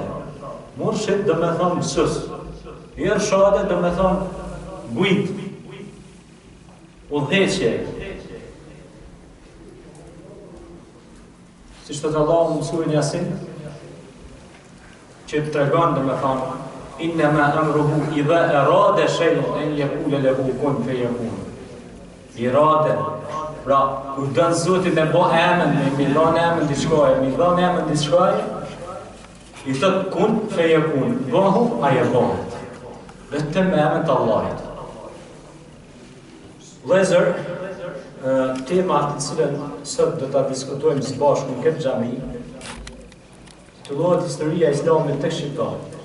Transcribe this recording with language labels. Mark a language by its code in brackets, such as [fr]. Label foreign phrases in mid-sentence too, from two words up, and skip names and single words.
[sq] Murshid do me thonë mësus, irshade do me thonë gujt, udhëheqje. Si shtot Allahu në surën Yasin, që të tregon do me thonë [ar] إنما أمره إذا أراد شيئا أن يقول له كن فيكون. [sq] Irade, pra, kur dënë Zotin me bo emën, me dhon emën diçkaje, i thot [ar] كن فيكون, [sq] bëhu, aja bëhet. Vetëm me emën të Allahit. Vëllezër, temat të cilën sot do ta diskutojmë së bashku në këtë xhami, titullohet Historia e Islamit tek shqiptarët.